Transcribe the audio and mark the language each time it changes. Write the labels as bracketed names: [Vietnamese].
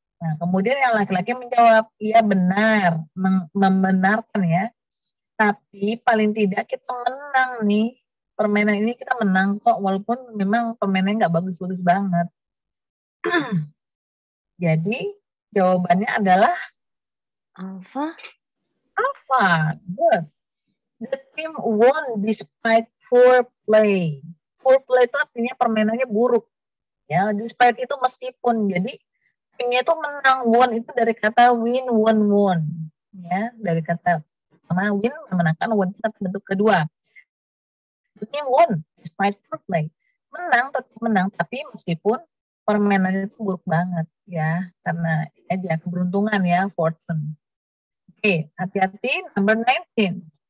[Indonesian] Nah, kemudian yang laki-laki menjawab, iya benar, membenarkan ya. Tapi paling tidak kita menang nih. Permainan ini kita menang kok, walaupun memang permainannya nggak bagus-bagus banget. Jadi jawabannya adalah Alpha. [English] Alpha. Good. The team won despite poor play. Poor play [Indonesian] itu artinya permainannya buruk. Ya, despite itu meskipun. Jadi timnya itu menang. Won itu dari kata win, won. Ya, dari kata pertama win memenangkan, won itu kata bentuk kedua. [English] The team won despite poor play. [Indonesian] Tetap menang, tapi meskipun permainannya itu buruk banget ya, karena aja keberuntungan ya, fortune. Oke, hati-hati, number 19.